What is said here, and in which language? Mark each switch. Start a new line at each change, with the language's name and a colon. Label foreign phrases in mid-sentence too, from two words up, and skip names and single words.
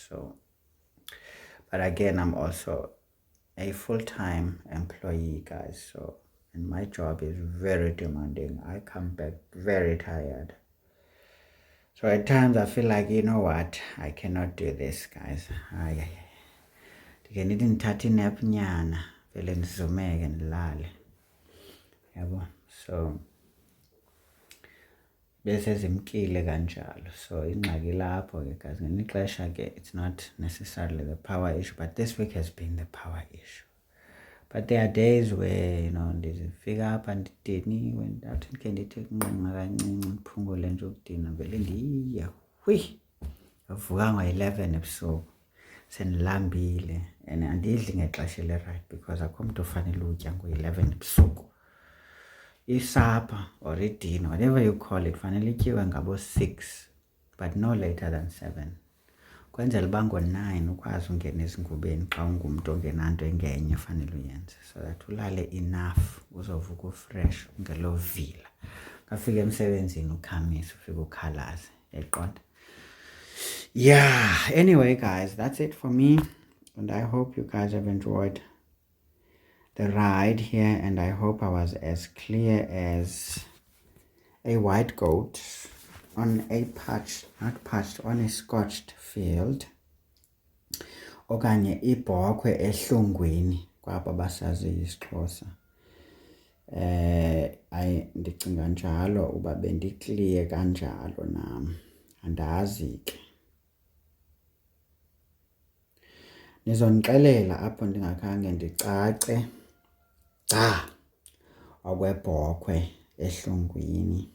English: So, but again, I'm also a full-time employee, guys. So, and my job is very demanding. I come back very tired. So at times I feel like, you know what, I cannot do this, guys. I need to nap
Xhosa: nyana, vele ndizomeke ndilale. Yabo. So bese zimkile kanjalo.
English: So
Xhosa: ingxaki lapho ke
English: guys,
Xhosa: ngelinye ixesha ke
English: it's not necessarily the power issue, but this week has been the power issue. But there are days where,
Xhosa: ndizifika apha ndidiniwe, ndathi ndikhe ndithi kunqenqa kancinci ndiphungule nje ukudinwa, vele ndiya avuka ngo-11 ebusuku sendilambile, and andidli ngexesha eli-right because akho mntu ufanele utya ngo-11 ebusuku.
English: Isapha or idina, whatever you call it,
Xhosa: fanele ityiwe ngabo-6,
English: but no later than 7.
Xhosa: Kwenzela uba ngo-9 ukwazi ungena ezingubeni xa ungumntu ongenanto engenye fanele uyenze,
English: so that
Xhosa: ulale enough uzovuka ufresh ungelovila. Ngafika emsebenzini ukhamisa, ufika ukhalaze, eqonda.
English: Yeah, anyway, guys, that's it for me, and I hope you guys have enjoyed the ride here, and I hope I was as clear as a white goat on a on a scorched field,
Xhosa: okanye ibhokhwe ehlungwini kwabo basazi isiXhosa. Ndicinga njalo uba bendiclear kanjalo nam, andazi ke. Nizondixelela apho ndingakhange ndicace okwebhokhwe ehlungwini.